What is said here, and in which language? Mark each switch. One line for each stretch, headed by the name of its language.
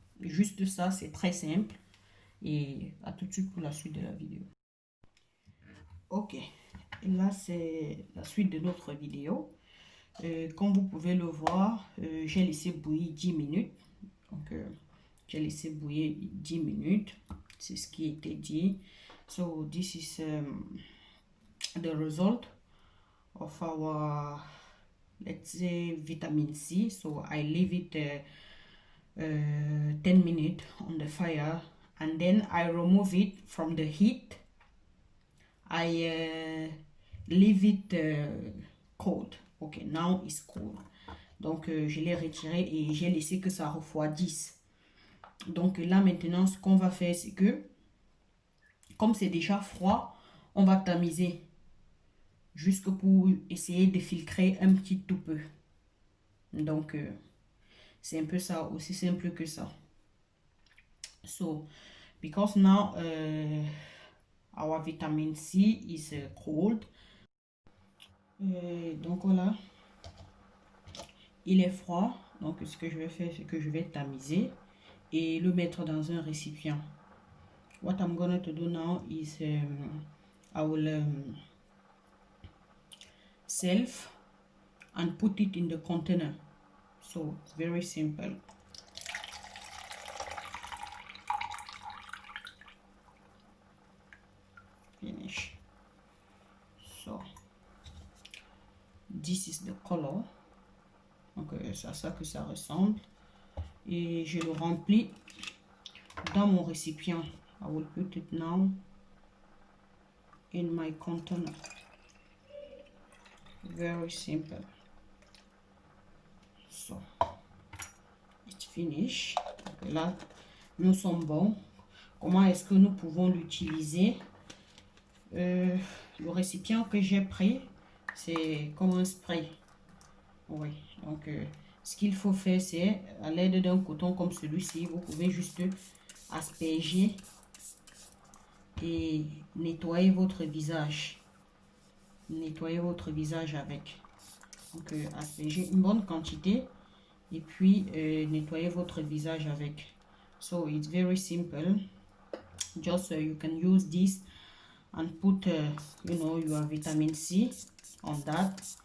French: Juste ça, c'est très simple. Et à tout de suite pour la suite de la vidéo. Ok. Et là, c'est la suite de notre vidéo. Comme vous pouvez le voir, j'ai laissé bouillir 10 minutes. Donc, j'ai laissé bouillir 10 minutes. C'est ce qui était dit.
English: So, this is the result of our, let's say, vitamin C. So, I leave it 10 minutes on the fire. And then I remove it from the heat. I leave it cold. Ok, now it's cool.
French: Donc, je l'ai retiré et j'ai laissé que ça refroidisse. Donc, là, maintenant, ce qu'on va faire, c'est que, comme c'est déjà froid, on va tamiser. Jusque pour essayer de filtrer un petit tout peu. Donc, c'est un peu ça, aussi simple que ça.
English: So, because now our vitamin C is cold.
French: Donc, voilà. Il est froid, donc ce que je vais faire, c'est que je vais tamiser et le mettre dans un récipient.
English: What I'm going to do now is I will self and put it in the container. So it's very simple. Finish. So this is the color.
French: Donc c'est à ça que ça ressemble. Et je le remplis dans mon récipient.
English: I will put it now in my container. Very simple. So it's finished.
French: là, nous sommes bons. Comment est-ce que nous pouvons l'utiliser? Le récipient que j'ai pris, c'est comme un spray. Oui, donc ce qu'il faut faire, c'est à l'aide d'un coton comme celui-ci, vous pouvez juste asperger et nettoyer votre visage. Nettoyer votre visage avec. Donc asperger une bonne quantité et puis nettoyer votre visage avec.
English: So it's very simple. Just you can use this and put you know, your vitamin C on that.